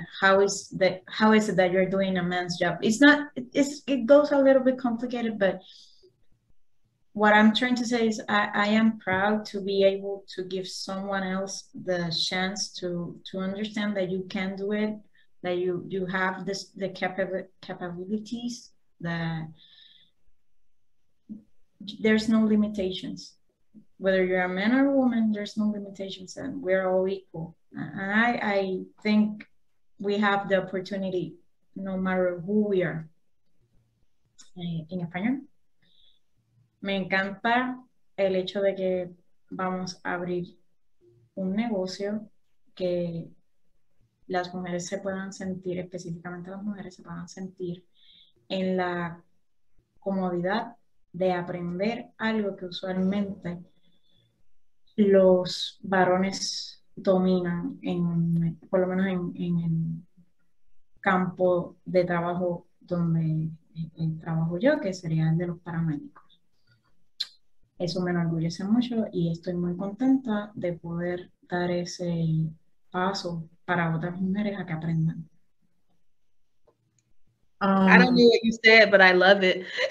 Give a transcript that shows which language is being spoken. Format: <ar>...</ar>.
<en>How is it that you're doing a man's job? It goes a little bit complicated, but what I'm trying to say is I am proud to be able to give someone else the chance to understand that you can do it, that you have the capabilities, that there's no limitations. Whether you're a man or a woman, there's no limitations, and we're all equal. And I think we have the opportunity, no matter who we are.</en> <es>En español. Me encanta el hecho de que vamos a abrir un negocio que las mujeres se puedan sentir, específicamente las mujeres se puedan sentir en la comodidad de aprender algo que usualmente los varones dominan, por lo menos en el campo de trabajo donde trabajo yo, que sería el de los paramédicos. Eso me enorgullece mucho y estoy muy contenta de poder dar ese paso para otras mujeres a que aprendan.</es> <en>I don't know what you said, but I love it.</en>